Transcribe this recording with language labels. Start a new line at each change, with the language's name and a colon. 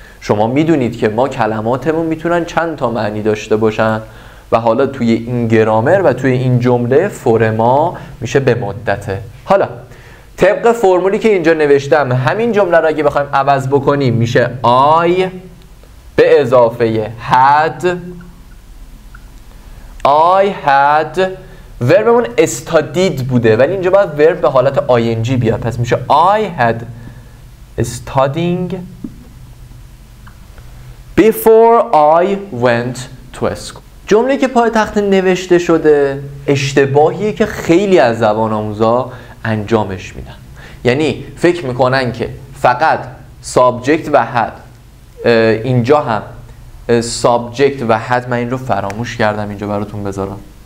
Persian: شما میدونید که ما کلماتمون میتونن چند تا معنی داشته باشن و حالا توی این گرامر و توی این جمله فور ما میشه به مدته. حالا طبق فرمولی که اینجا نوشتم همین جمله رو اگه بخوایم عوض بکنیم میشه I به اضافه had. I had وربمون studied بوده ولی اینجا باید ورب به حالت ing بیاد، پس میشه
English: I had studying before I went to school.
Persian: جمله که پای تخت نوشته شده اشتباهیه که خیلی از زبان آموزا انجامش میدن، یعنی فکر میکنن که فقط subject و had. اینجا هم subject و had، من این رو فراموش کردم اینجا براتون بذارم.